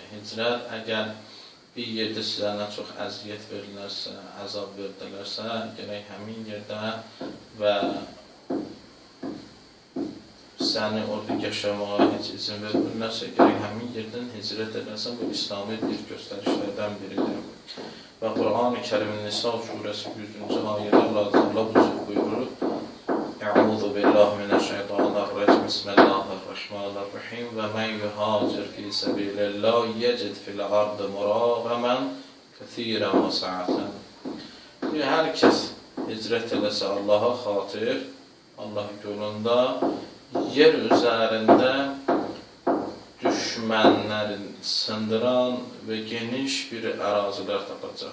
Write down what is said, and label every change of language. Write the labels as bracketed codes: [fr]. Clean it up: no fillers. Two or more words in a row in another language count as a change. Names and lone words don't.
[az] Hicrət, əgər bir yerdə sizə nə çox əziyyət verilərsə, əzab verdilərsə, gərək həmin yerdə və səni orada yaşamağa heç izin vermirlərsə, gərək həmin yerdən hicrət edərsən, bu İslami bir göstərişlərdən biridir. Və Quran-ı Kərimin Nisa surəsi 100-cü ayədə Allah bu cür buyurur: [ar] "أعوذ بالله من الشيطان الرجيم. بسم الله الرحمن الرحيم. وَمَن يُهَاجِرْ فِي سَبِيلِ اللَّهِ يَجِدْ فِي الْأَرْضِ مُرَاغَمًا كَثِيرًا وَسَعَةً." [az] Hər kəs hicrət eləsə Allaha xatir, Allah yolunda yer üzərində düşmənlərin sındıran və geniş bir ərazilər tapacaq.